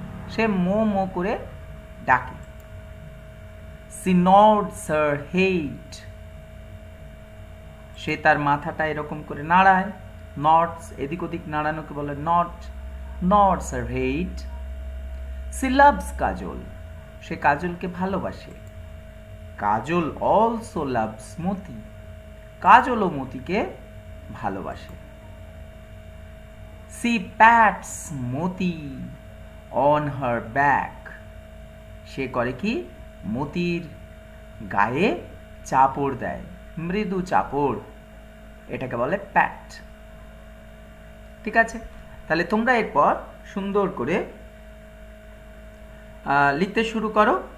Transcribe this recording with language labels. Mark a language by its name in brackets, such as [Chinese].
[Bangla] সে মো মো করে ডাকে। [English] She nods her head. [Bangla] সে তার মাথাটা এরকম করে নাড়ায়। নটস, এদিক ওদিক নাড়ানোকে বলে not. [English] nods her head. She loves Kajal. [Bangla] সে কাজলকে ভালোবাসে। [English] Kajal also loves Moti. [Bangla] কাজলও মতিকে ভালোবাসে। [English] She pats Moti on her back. [Bangla] সে করে কি? মতির গায়ে চাপড় দেয়, মৃদু চাপড়, এটাকে বলে প্যাট। ঠিক আছে, তাহলে তোমরা এরপর সুন্দর করে লিখতে শুরু করো।